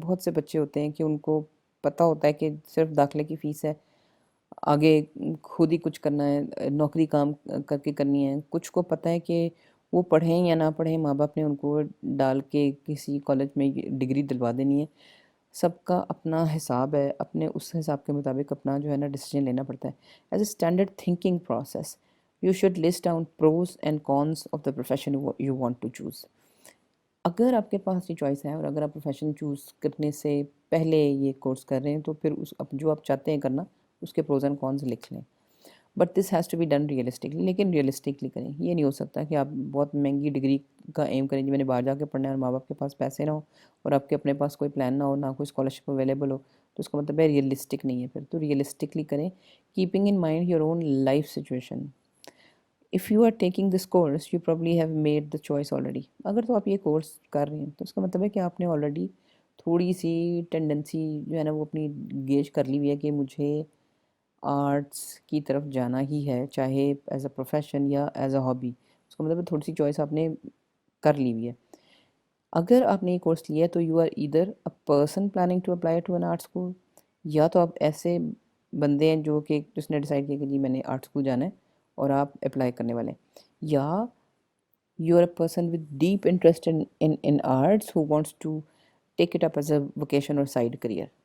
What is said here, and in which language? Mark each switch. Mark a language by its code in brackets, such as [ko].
[ur] بہت سے بچے ہوتے ہیں کہ ان کو پتہ ہوتا ہے کہ صرف داخلے کی فیس ہے، آگے خود ہی کچھ کرنا ہے، نوکری کام کر کے کرنی ہے. کچھ کو پتہ ہے کہ وہ پڑھیں یا نہ پڑھیں، ماں باپ نے ان کو ڈال کے کسی کالج میں ڈگری دلوا دینی ہے. سب کا اپنا حساب ہے، اپنے اس حساب کے مطابق اپنا جو ہے نا ڈیسیجن لینا پڑتا ہے. [en] As a standard thinking process you should list down pros and cons of the profession you want to choose. [ur] اگر آپ کے پاس یہ چوائس ہے اور اگر آپ پروفیشن چوز کرنے سے پہلے یہ کورس کر رہے ہیں تو پھر جو آپ چاہتے ہیں کرنا اس کے پروز اینڈ کونس لکھ لیں. [en] But this has to be done realistically. [ur] لیکن ریئلسٹکلی کریں. یہ نہیں ہو سکتا کہ آپ بہت مہنگی ڈگری کا ایم کریں جی میں نے باہر جا کے پڑھنا ہے اور ماں باپ کے پاس پیسے نہ ہو اور آپ کے اپنے پاس کوئی پلان نہ ہو، نہ کوئی اسکالرشپ اویلیبل ہو. تو اس کا مطلب ہے ریئلسٹک نہیں ہے. پھر تو ریئلسٹکلی کریں، [en] Keeping in mind your own life situation. If you are taking this course you probably have made the choice already. [ur] اگر تو آپ یہ کورس کر رہے ہیں تو اس کا مطلب ہے کہ آپ نے آلریڈی تھوڑی سی ٹینڈنسی جو ہے نا وہ اپنی گیج کر لی ہوئی ہے کہ مجھے آرٹس کی طرف جانا ہی ہے، چاہے [en] as a profession [ur] یا [en] As a hobby. [ur] اس کا مطلب ہے تھوڑی سی چوائس آپ نے کر لی ہوئی ہے. اگر آپ نے یہ کورس لیا ہے تو [en] you are either a person planning to apply to an art school, [ur] یا تو آپ ایسے بندے ہیں جو کہ جس نے ڈیسائیڈ کیا کہ جی میں نے آرٹ اسکول جانا ہے اور آپ اپلائی کرنے والے ہیں، یا [en] you are a person with deep interest in arts who wants to take it up as a vocation [ur] اور سائڈ کریئر.